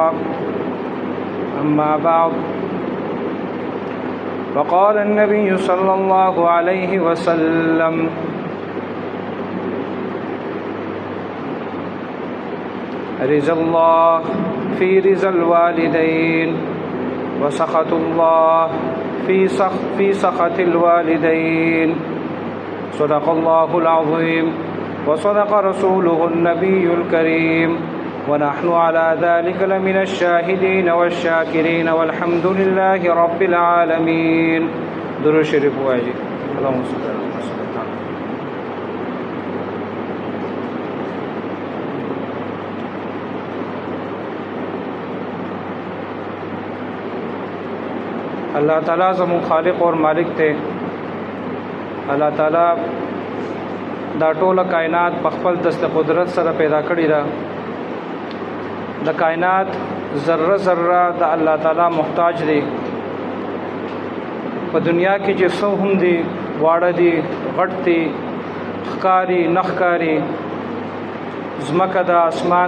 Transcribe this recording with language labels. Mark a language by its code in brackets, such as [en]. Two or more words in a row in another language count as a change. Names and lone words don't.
[ar] أما بعد فقال النبي صلى الله عليه وسلم: رضا الله في رضا الوالدين وسخط الله في سخط الوالدين. صدق الله العظيم وصدق رسوله النبي الكريم ونحن على ذلك لمن الشاهدين والشاكرين والحمد لله رب العالمين. [ps] درود شریف وایي. [ar] اللهم صل على محمد. [ps] اللہ تعالیٰ زمون خالق اور مالک ته. اللہ تعالیٰ دا ټوله کائنات په خپل دست قدرت سره پیدا کړی ده. د کائنات ذره ذره د الله تعالی محتاج دی. په دنیا کې چې څو هم دي، واړه دي، غټ دي، ښکاري نښکاري، ځمکه ده، اسمان